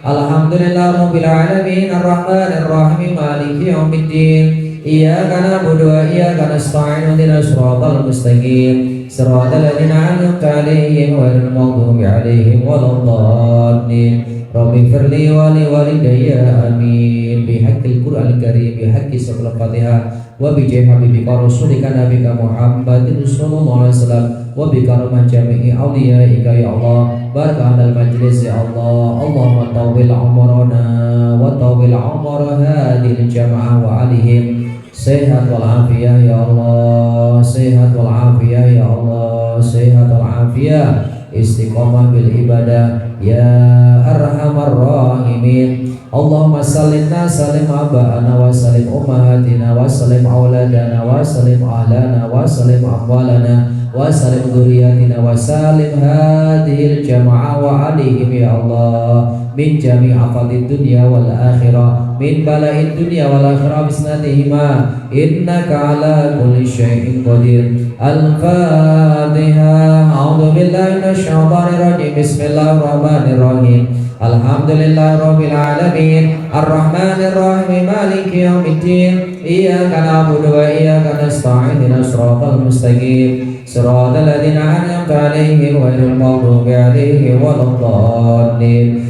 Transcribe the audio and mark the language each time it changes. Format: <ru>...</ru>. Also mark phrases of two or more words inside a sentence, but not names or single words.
<ar>الحمد لله رب العالمين الرحمن الرحيم مالك يوم الدين. إياك نعبد وإياك نستعين اهدنا الصراط المستقيم. صراط الذين أنعمت عليهم غير المغضوب عليهم ولا الضالين. رب اغفر لي ولوالدي آمين. بحق القرآن الكريم، بحق سورة الفاتحة، وبجاه حبيبك رسولك نبيك محمد صلى الله عليه وسلم، وبكرامة جميع أوليائك يا الله. بركة المجلس يا الله. اللهم طول عمرنا وطول عمر هذه الجماعة وأهلهم. Sehat والعافية يا الله. Sehat والعافية يا الله. Sehat والعافية، استقامة بالعبادة يا أرحم الراحمين. اللهم سلمنا وسلم آباءنا وسلم أمهاتنا وسلم أولادنا وسلم أهلنا وسلم أموالنا وسلم ذرياتنا وسلم هذه الجماعة وأهلهم يا الله من جميع آفات الدنيا والآخرة، من بلاء الدنيا والآخرة بسنتهما، إنك على كل شيء قدير. الفاتحة. أعوذ بالله من الشيطان الرجيم. بسم الله الرحمن الرحيم. الحمد لله رب العالمين الرحمن الرحيم مالك يوم الدين. إياك نعبد وإياك نستعين اهدنا الصراط المستقيم. صراط الذين أنعمت عليهم غير المغضوب عليهم ولا الضالين.</ar>